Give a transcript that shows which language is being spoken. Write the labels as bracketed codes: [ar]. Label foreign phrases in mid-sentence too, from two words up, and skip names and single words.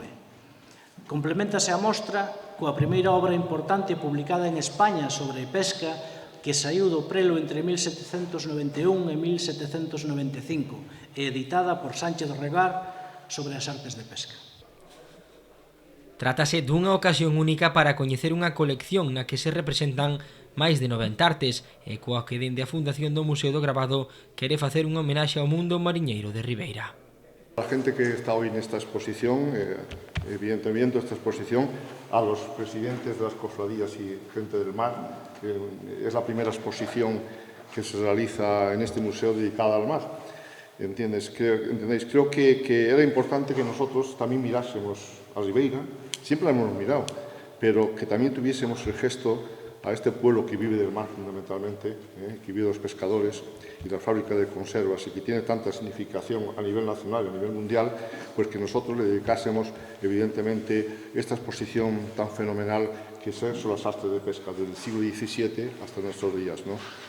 [gl] Complementase a mostra coa primeira obra importante publicada en España sobre pesca que saiu do prelo entre 1791 e 1795 e editada por Sánchez Regar sobre as artes de pesca. Trátase dunha ocasión única para coñecer unha colección na que se representan máis de 90 artes e coa que dende a Fundación do Museo do Gravado quere facer unha homenaxe ao mundo mariñeiro de Ribeira. [es] La gente que está hoy en esta exposición, evidentemente esta exposición, a los presidentes de las cofradías y gente del mar, es la primera exposición que se realiza en este museo dedicada al mar. ¿Entendéis? Creo que era importante que nosotros también mirásemos a Ribeira, siempre la hemos mirado, pero que también tuviésemos el gesto a este pueblo que vive del mar fundamentalmente, que vive de los pescadores y la fábrica de conservas y que tiene tanta significación a nivel nacional y a nivel mundial, pues que nosotros le dedicásemos evidentemente esta exposición tan fenomenal que son las artes de pesca desde el siglo XVII hasta nuestros días, ¿no?